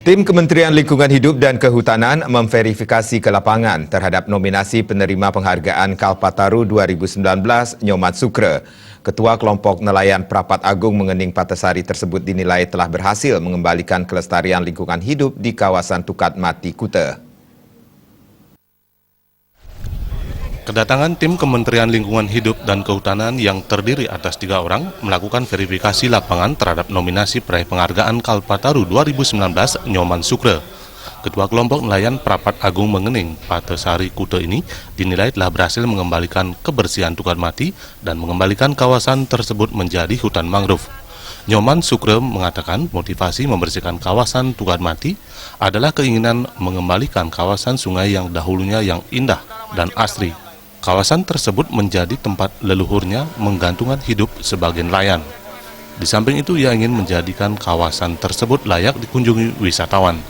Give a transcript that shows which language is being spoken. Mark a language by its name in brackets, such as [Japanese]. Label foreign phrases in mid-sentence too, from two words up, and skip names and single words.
[Indonesian] Tim Kementerian Lingkungan Hidup dan Kehutanan memverifikasi ke lapangan terhadap nominasi penerima penghargaan Kalpataru 2019 Nyoman Sukre. Ketua Kelompok Nelayan Prapat Agung Mengening Patasari tersebut dinilai telah berhasil mengembalikan kelestarian lingkungan hidup di kawasan Tukat Mati, Kuta. Kedatangan tim Kementerian Lingkungan Hidup dan Kehutanan yang terdiri atas 3 orang melakukan verifikasi lapangan terhadap nominasi peraih penghargaan Kalpataru 2019 Nyoman Sukre. Ketua Kelompok Nelayan Prapat Agung Mengening Patasari, Kuta ini dinilai telah berhasil mengembalikan kebersihan Tukat Mati dan mengembalikan kawasan tersebut menjadi hutan mangrove. Nyoman Sukre mengatakan motivasi membersihkan kawasan Tukat Mati adalah keinginan mengembalikan kawasan sungai yang dahulunya yang indah dan asri. Kawasan tersebut menjadi tempat leluhurnya menggantungkan hidup sebagai nelayan. Di samping itu, ia ingin menjadikan kawasan tersebut layak dikunjungi wisatawan.